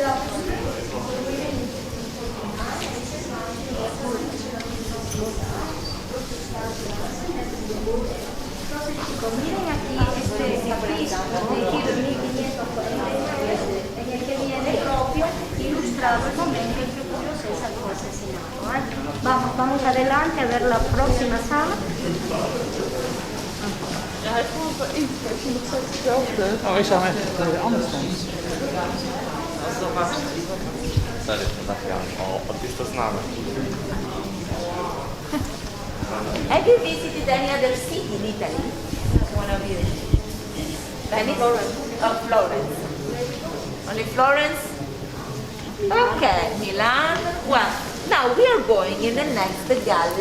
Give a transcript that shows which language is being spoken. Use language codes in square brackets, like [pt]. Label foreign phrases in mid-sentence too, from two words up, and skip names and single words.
[es] Miren aquí este capricho de Giro 1540 en el que viene propio ilustrado el momento en que Julio César fue asesinado. Vamos adelante a ver la próxima sala. [nl] Ja, hij vond er iets. Ik vind nog steeds hetzelfde. Oh, ik zou hem echt anders zijn. Dat is een Vatican. Wat is dat nou? [en] Have you visited any other city in Italy? One of you? Venice? Oh, Florence. Only Florence? Okay, Milan. Well, now we are going in the next gallery.